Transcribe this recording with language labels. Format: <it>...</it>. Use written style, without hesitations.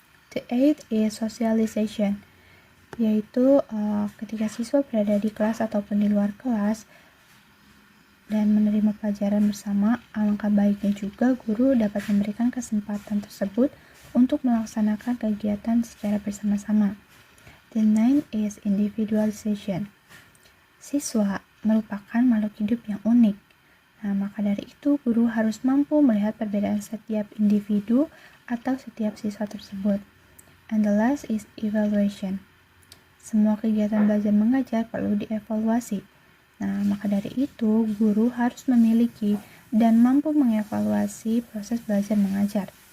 <en>The eighth is socialization,</en> <id>yaitu ketika siswa berada di kelas ataupun di luar kelas dan menerima pelajaran bersama, alangkah baiknya juga guru dapat memberikan kesempatan tersebut untuk melaksanakan kegiatan secara bersama-sama.</id> <en>The ninth is individualization,</en> <id>Siswa merupakan makhluk hidup yang unik. Nah, maka dari itu guru harus mampu melihat perbedaan setiap individu atau setiap siswa tersebut.</id> <en>And the last is evaluation.</en> <id>Semua kegiatan belajar mengajar perlu dievaluasi. Nah, maka dari itu guru harus memiliki dan mampu mengevaluasi proses belajar mengajar.</id>